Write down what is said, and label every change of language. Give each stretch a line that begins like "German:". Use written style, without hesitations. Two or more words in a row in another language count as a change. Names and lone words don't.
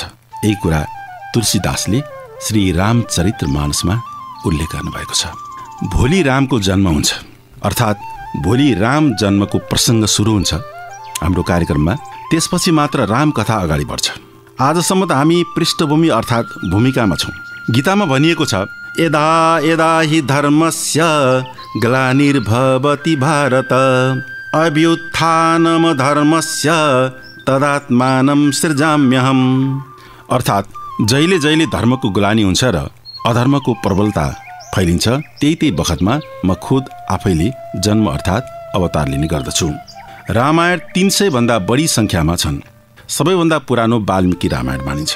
Nepali: यही कुरा तुलसीदासले श्री रामचरितमानसमा उल्लेख गर्नुभएको छ। भोलि रामको जन्म हुन्छ, अर्थात् भोलि राम जन्मको प्रसङ्ग सुरु हुन्छ हाम्रो कार्यक्रममा। त्यसपछि मात्र राम कथा अगाडि बढ्छ। आजसम्म त हामी पृष्ठभूमि अर्थात् भूमिकामा छौँ। गीतामा भनिएको छ,
Sanskrit: यदा यदा हि धर्मस्य ग्लानिर्भवति भारत, अभ्युत्थानम धर्मस्य तदात्मानं सृजाम्यहम्।
Nepali: अर्थात् जहिले जहिले धर्मको गुलानी हुन्छ र अधर्मको प्रबलता फैलिन्छ, त्यही बखतमा म खुद आफैले जन्म अर्थात् अवतार लिने गर्दछु। रामायण 300 भन्दा बढी संख्यामा छन्। सबैभन्दा पुरानो वाल्मीकि रामायण मानिन्छ।